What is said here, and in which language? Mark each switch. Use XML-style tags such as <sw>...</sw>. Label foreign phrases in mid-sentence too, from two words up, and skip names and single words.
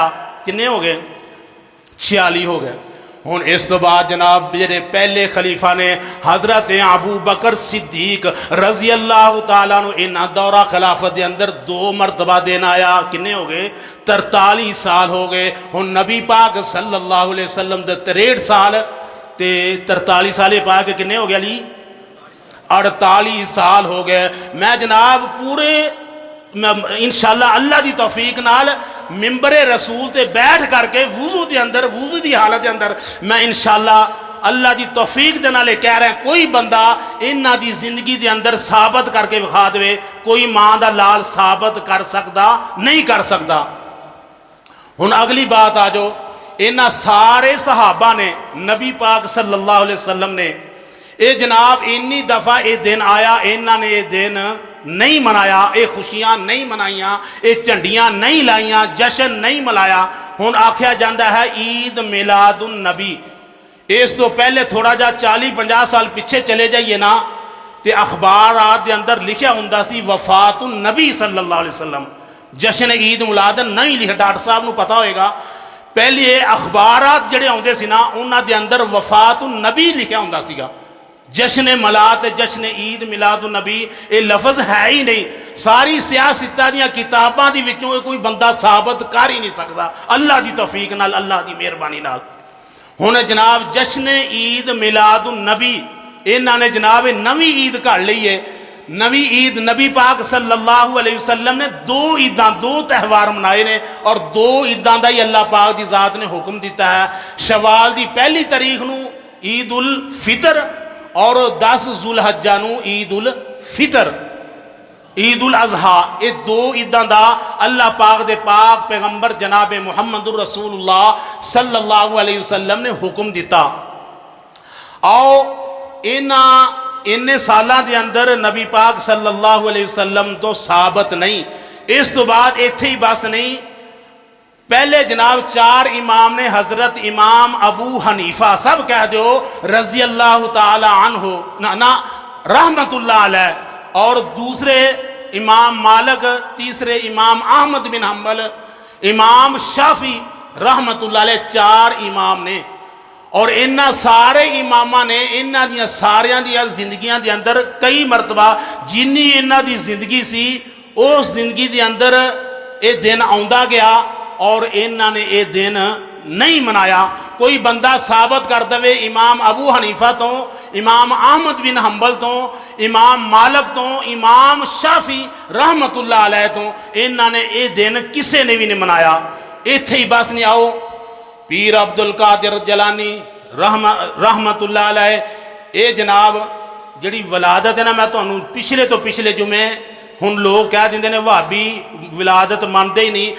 <pa>کنّے ہو گئے 46 ہو گئے. ہُݨ اس تو بعد جناب جیڑے پہلے خلیفہ نے حضرت ابو بکر صدیق</pa> <ar>رضی اللہ تعالیٰ عنہ,</ar> <pa>انہاں دورہ خلافت کے اندر 2 مرتبہ دن آیا. کنّے ہو گئے 43 سال ہو گئے۔ ہُݨ نبی پاک</pa> <ar>صلی اللہ علیہ وسلم</ar> <pa>دے 63 سال تے 43 سال پا کے کنّے ہو گیا علی 48 سال ہو گئے. میں جناب پورے ان شاء اللہ اللہ کی توفیق نال منبرِ رسول تے بیٹھ کرکے وضو کے اندر، وضو کی حالت کے اندر میں ان شاء اللہ اللہ کی توفیق دے نال کہہ رہا، کوئی بندہ انہاں دی زندگی کے اندر ثابت کرکے وکھا دے، کوئی ماں دا لال ثابت کر سکتا نہیں کر سکتا. ہُݨ اگلی بات آ جاؤ، انہاں سارے صحابہ نے نبی پاک</pa> <ar>صلی اللہ علیہ وسلم</ar> <pa>نے یہ جناب اِنّی دفعہ یہ دن آیا، انہاں نے یہ دن نہیں منایا، یہ خوشیاں نہیں منائیاں، یہ جھنڈیاں نہیں لائیاں، جشن نہیں منایا. ہُݨ آکھیا جاتا ہے عید میلاد النبی. اس تو پہلے تھوڑا جا 40-50 سال پچھے چلے جائیے نا، تو اخبارات کے اندر لکھا ہُندا سی وفات النبی</pa> <ar>صلی اللہ علیہ وسلم,</ar> <pa>جشن عید میلاد نہیں لکھا. ڈاکٹر صاحب کو پتا ہوئے گا، پہلے اخبارات جڑے آؤندے سی نا، اُنہاں دے اندر وفات النبی لکھا ہُندا سیگا. جشن ملات، جشن عید میلاد النبی یہ لفظ ہے ہی نہیں. ساری سیاستاں دی کتاباں دی وِچوں کوئی بندہ ثابت کر ہی نہیں سکتا، اللہ کی توفیق نال، اللہ کی مہربانی نال. ہُݨ جناب جشن عید میلاد النبی، انہاں نے جناب نوی عید گھڑ لی ہے. نوی عید نبی پاک</pa> <ar>صلی اللہ علیہ وسلم</ar> <pa>نے 2 عیداں، 2 تہوار منائے نے، اور 2 عیداں دا ہی اللہ پاک دی ذات نے حکم دتا ہے. شوال دی پہلی تاریخ نوں عید الفطر اور 10 ذوالحجہ نوں عید الفطر، عید الاضحیٰ، یہ 2 عیداں دا اللہ پاک دے پاک پیغمبر جناب</pa> <ar>محمد رسول اللہ صلی اللہ علیہ وسلم</ar> <pa>نے حکم دتا. آؤ اِنّے سالوں کے اندر نبی پاک</pa> <ar>صلی اللہ علیہ وسلم</ar> <pa>تو ثابت نہیں. اس تو بعد اِتھے ہی بس نہیں، پہلے جناب 4 امام نے، حضرت امام ابو حنیفہ سب کہہ دو</pa> <ar>رضی اللہ تعالیٰ عنہ</ar> <pa>ना</pa> <ar>رحمۃ اللہ علیہ,</ar> <pa>اور دوسرے امام مالک، تیسرے امام احمد بن حنبل، امام شافعی</pa> <ar>رحمۃ اللہ علیہ,</ar> <pa>4 امام نے. اور انہاں سارے اماماں نے انہاں دیاں ساریاں دیاں زندگیاں دے اندر کئی مرتبہ جنّی انہاں دی زندگی سی اس زندگی دے اندر یہ دن آؤندا گیا، اور انہاں نے یہ دن نہیں منایا. کوئی بندہ ثابت کر دے امام ابو حنیفہ تو، امام احمد بن حنبل تو، امام مالک تو، امام شافعی</pa> <ar>رحمۃ اللہ علیہ</ar> <pa>تو، انہاں نے یہ دن کسی نے بھی نہیں منایا. اِتھے ہی بس نہیں، آؤ پیر عبدالقادر جیلانی</pa> <ar>رحمۃ اللہ علیہ,</ar> <pa>یہ جناب جیہڑی ولادت ہے نا، میں تہانوں پچھلے تو پچھلے جمعے ہُݨ لوک کہہ دینگے نے بھابی ولادت مانتے ہی نہیں.</pa>